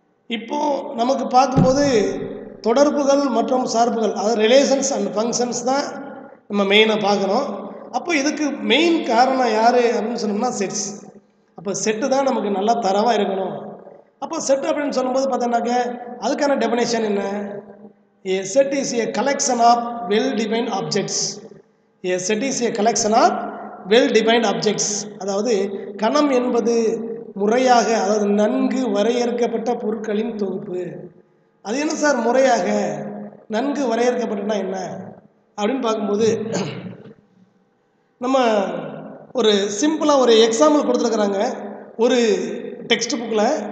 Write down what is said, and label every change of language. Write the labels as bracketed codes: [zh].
[ta] இப்போது நமக்கு பார்க்கும்போது தொடர்புகள் மற்றும் சார்புகள், அதாவது [en] relations and functions [ta] தான் நம்ம மெயினாக பார்க்குறோம். அப்போ இதுக்கு மெயின் காரணம் யார் அப்படின்னு சொன்னோம்னா செட்ஸ். அப்போ செட்டு தான் நமக்கு நல்லா தரவாக இருக்கணும். அப்போ செட் அப்படின்னு சொல்லும்போது பார்த்தோன்னாக்க அதுக்கான டெஃபினேஷன் என்ன? [en] A set is a collection of well-defined objects. A set is a collection of well-defined objects. [ta] அதாவது கணம் என்பது முறையாக, அதாவது நன்கு வரையறுக்கப்பட்ட பொருட்களின் தொகுப்பு. அது என்ன சார் முறையாக நன்கு வரையறுக்கப்பட்டனா என்ன அப்படின்னு பார்க்கும்போது நம்ம ஒரு சிம்பிளாக ஒரு எக்ஸாம்பிள் கொடுத்துருக்குறாங்க ஒரு டெக்ஸ்ட் புக்கில்.